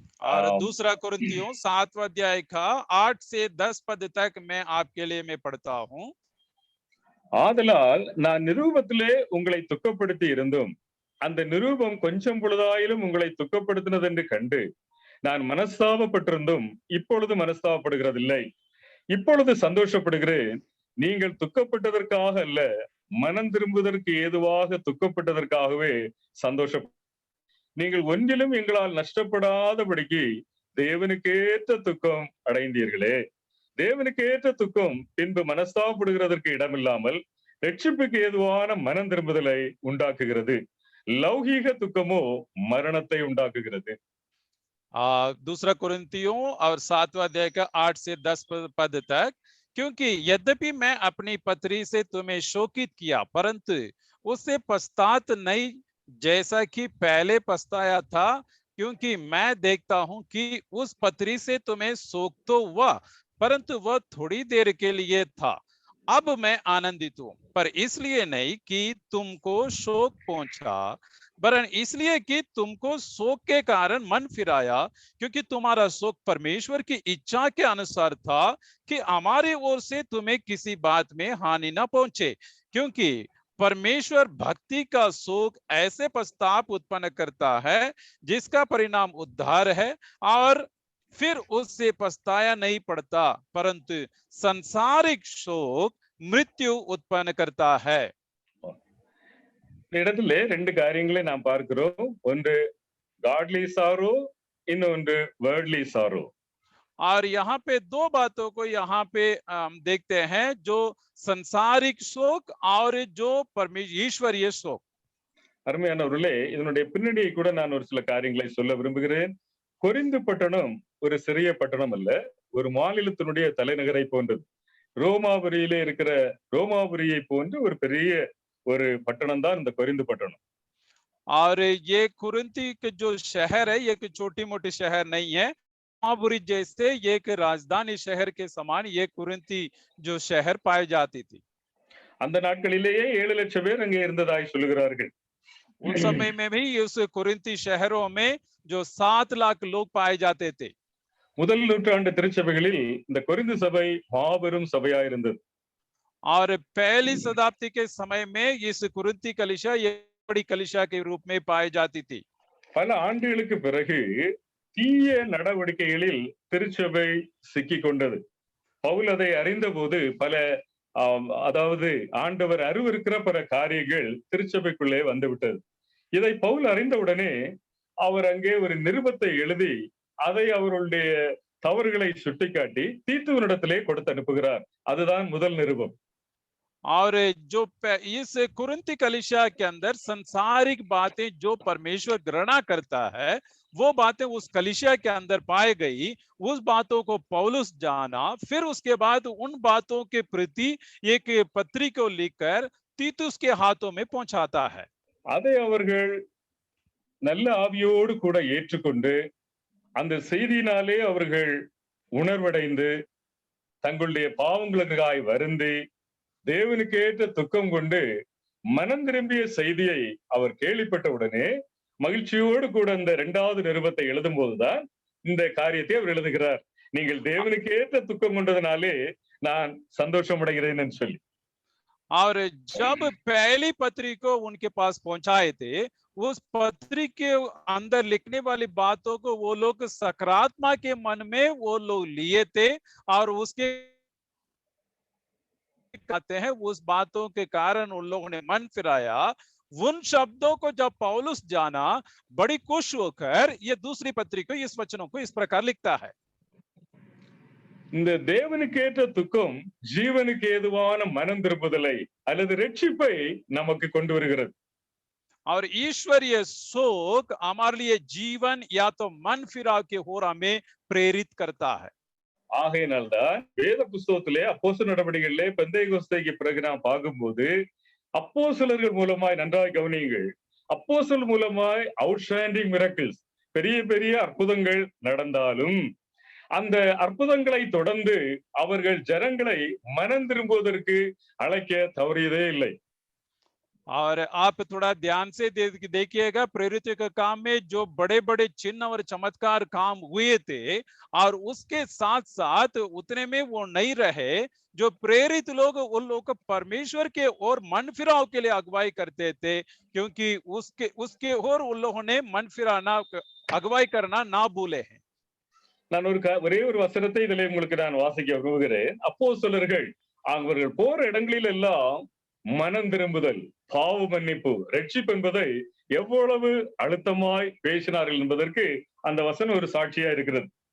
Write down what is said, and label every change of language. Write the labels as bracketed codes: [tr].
[hi] और दूसरा कोरिन्थियों 7वां अध्याय का 8 से 10 पद तक मैं आपके लिए मैं पढ़ता हूं. [ta] ஆதலால் நான் நிரூபத்திலே உங்களை துக்கப்படுத்தி இருந்தும் அந்த நிரூபம் கொஞ்சம் பொழுதாயிலும் உங்களை துக்கப்படுத்தினது என்று கண்டு நான் மனஸ்தாபப்பட்டிருந்தும் இப்பொழுது மனஸ்தாபப்படுகிறதில்லை. இப்பொழுது சந்தோஷப்படுகிறேன். நீங்கள் துக்கப்பட்டதற்காக அல்ல, மனம் திரும்புவதற்கு ஏதுவாக துக்கப்பட்டதற்காகவே சந்தோஷம். நீங்கள் ஒன்றிலும் எங்களால் நஷ்டப்படாதபடிக்கு தேவனுக்கேற்ற துக்கம் அடைந்தீர்களே. தேவனுக்கேற்ற துக்கம் பின்பு மனஸ்தாபப்படுகிறதற்கு இடமில்லாமல் ரட்சிப்புக்கு ஏதுவான மனம் திரும்புதலை உண்டாக்குகிறது. லௌகீக துக்கமோ மரணத்தை உண்டாக்குகிறது. [hi] दूसरा कोरिन्थियों और 7वां अध्याय का 8 से 10 पद तक. क्योंकि यद्यपि मैं अपनी पत्री से तुम्हें शोकित किया, परंतु उससे पछतात नहीं जैसा कि पहले पछताया था, क्योंकि मैं देखता हूं कि उस पत्री से तुम्हें शोक तो हुआ, परंतु वह थोड़ी देर के लिए था. अब मैं आनंदित हूं, पर इसलिए नहीं कि तुमको शोक पहुंचा, वरन इसलिए कि तुमको शोक के कारण मन फिराया, क्योंकि तुम्हारा शोक परमेश्वर की इच्छा के अनुसार था कि हमारी ओर से तुम्हें किसी बात में हानि न पहुंचे। क्योंकि परमेश्वर भक्ति का शोक ऐसे पश्चाताप उत्पन्न करता है जिसका परिणाम उद्धार है, और फिर उससे पछताया नहीं पड़ता, परंतु संसारिक शोक मृत्यु उत्पन्न करता है। [ta] இந்த இடத்துல ரெண்டு காரியங்களை நாம் பார்க்கிறோம். ஒன்று [en] godly sorrow, [ta] இன்னொன்று [en] Worldly sorrow. [hi] और यहाँ पे दो बातों को यहाँ पे हम देखते हैं, जो संसारिक शोक और जो ईश्वरीय शोक। [ta] அருமையானவர்களே, இதனுடைய பின்னணியை கூட நான் ஒரு சில காரியங்களை சொல்ல விரும்புகிறேன். கொரிந்து பட்டணம் ஒரு சிறிய பட்டணம் அல்ல, ஒரு மாநிலத்தினுடைய தலைநகரை போன்றது. ரோமாபுரியிலே இருக்கிற ரோமாபுரியை போன்று ஒரு பெரிய ஒரு பட்டணம் தான் இந்த கொரிந்து பட்டணம். [hi] और ये कुरिन्थी के जो शहर है, ये कोई छोटी मोटी शहर नहीं है। रोमाबुरी जैसे एक राजधानी शहर के समान ये कुरिन्थी जो शहर पाई जाती थी। [ta] அந்த நாட்களிலேயே 7 லட்சம் பேர் அங்கே இருந்ததாய் சொல்லுகிறார்கள். [hi] उस समय में भी उस कुरिन्थी शहरों में जो 7 लाख लोग पाए जाते थे। [ta] முதல் நூற்றாண்டு திருச்சபைகளில் இந்த கொரிந்து சபை மாபெரும் சபையா இருந்தது. [hi] और पहली शताब्दी के समय में इस कुरिन्थी कलीसिया ये बड़ी कलीसिया के रूप में पाई जाती थी। [ta] பல ஆண்டுகளுக்கு பிறகு தீய நடவடிக்கைகளில் திருச்சபை சிக்கிக் கொண்டது. பவுல் அதை அறிந்தபோது பல அதாவது ஆண்டவர் அருவருக்கிற பல காரியங்கள் திருச்சபைக்குள்ளே வந்துவிட்டது. இதை பவுல் அறிந்தவுடனே அவர் அங்கே ஒரு நிருபத்தை எழுதி அதை அவருடைய தவறுகளை சுட்டிக்காட்டி தீத்துவனிடத்திலே கொடுத்து அனுப்புகிறார். அதுதான் முதல் நிருபம். [hi] और जो इस कुरिन्थी कलीसिया के अंदर संसारिक बातें जो परमेश्वर घृणा करता है, वो बातें उस कलीसिया के अंदर पाई गई। उस बातों को पौलुस जाना, फिर उसके बाद उन बातों के प्रति एक पत्री को लिखकर तीतुस के हाथों में पहुंचाता है। [ta] அதை அவர்கள் நல்ல ஆவியோடு கூட ஏற்றுக்கொண்டு அந்த செய்தியினாலே அவர்கள் உணர்வடைந்து தங்களுடைய பாவங்களுக்காய் வருந்தி தேவனுக்கு ஏற்ற துக்கம் கொண்டு மனம் திரும்பிய செய்தியை அவர் கேள்விப்பட்ட உடனே மகிழ்ச்சியோடு கூட இந்த 2வது நிருபத்தை எழுதும் போதுதான் இந்த காரியத்தை அவர் எழுதுகிறார். நீங்கள் தேவனுக்கு ஏற்ற துக்கம் கொண்டதனாலே நான் சந்தோஷம் அடைகிறேன் என்று சொல்லி. [hi] और जब पहली पत्री को उनके पास पहुंचाए थे, उस पत्री के अंदर लिखने वाली बातों को वो लोग सकारात्मक के मन में वो लोग लिए थे, और उसके कहते हैं उस बातों के कारण उन लोगों ने मन फिराया। उन शब्दों को जब पौलुस जाना, बड़ी खुश होकर ये दूसरी पत्री को इस वचनों को इस प्रकार लिखता है। [ta] இந்த தேவனுக்கு ஏற்ற துக்கம் ஜீவனுக்கு ஏதுவான மனம் திருப்புதலை அல்லது ரட்சிப்பை நமக்கு கொண்டு வருகிறது. [hi] और ईश्वरीय शोक हमारे लिए जीवन या तो मन फिराव के ओर हमें प्रेरित करता है। [ta] ஆகையினால்தான் வேத புஸ்தகத்திலே அப்போஸ்தலர் நடவடிக்கைகளிலே பெந்தேகோஸ்தேக்கு பிறகு நாம் பார்க்கும்போது அப்போஸ்தலர்கள் மூலமாய் நன்றாய் கவனியுங்கள், அப்போஸ்தலர் மூலமாய் [en] outstanding miracles [ta] பெரிய பெரிய அற்புதங்கள் நடந்தாலும் அந்த அற்புதங்களை தொடர்ந்து அவர்கள் ஜனங்களை மனம் திரும்புவதற்கு அழைக்க தவறியதே இல்லை. [hi] और आप थोड़ा ध्यान से देखिएगा, प्रेरितों के काम में जो बड़े बड़े चिन्ह और चमत्कार काम हुए थे, और उसके साथ साथ उतने में वो नहीं रहे। जो प्रेरित लोग उन लोग को परमेश्वर के और मन फिराव के लिए अगुवाई करते थे, क्योंकि उसके और उन लोगों ने मन फिराना अगुवाई करना ना भूले हैं। [ta] நான் ஒரே ஒரு வசனத்தை இதிலே உங்களுக்கு நான் வாசிக்க விரும்புகிறேன். அப்போஸ்தலர்கள் அவர்கள் போற இடங்களில் எல்லாம் மனம் திரும்புதல், பாவ மன்னிப்பு, ரட்சிப்பு என்பதை எவ்வளவு அழுத்தமாய் பேசினார்கள் என்பதற்கு அந்த வசனம் ஒரு சாட்சியா இருக்கிறது.